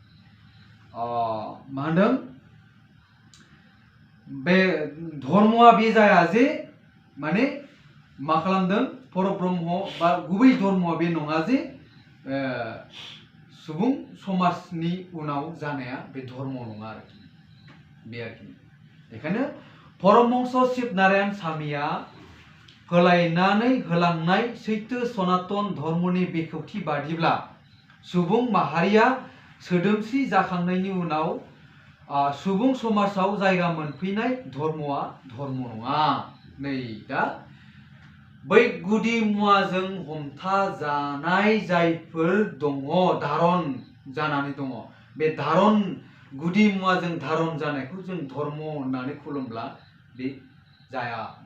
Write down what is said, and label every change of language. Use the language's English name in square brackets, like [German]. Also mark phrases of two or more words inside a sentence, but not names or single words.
[Bodo] मा होनदों बे धर्मआ बे जाया जे माने मा खालामदों परब्रह्म बा गुबै धर्मआ बे नङा जे सुबुं समाजनि उनाव जानाया बे धर्म नङा आरोखि बे आरोखि बेखायनो परमहंस शिव नारायण स्वामीया होलायनानै होलांनाय सैथो सनातन धर्मनि बेखेवथि बादिब्ला सुबुं माहारिया सोदोमस्रि जाखांनायनि उनाव सुबुं समाजाव जायगा मोनफैनाय धर्मआ धर्म नङा नै दा बै गुदि मुवाजों हमथाजानाय जायफोर दङ धारन जानानै दङ बे धारन गुदि मुवाजों धारन जानायखौ जों धर्म होननानै खुलुमब्ला बे जाया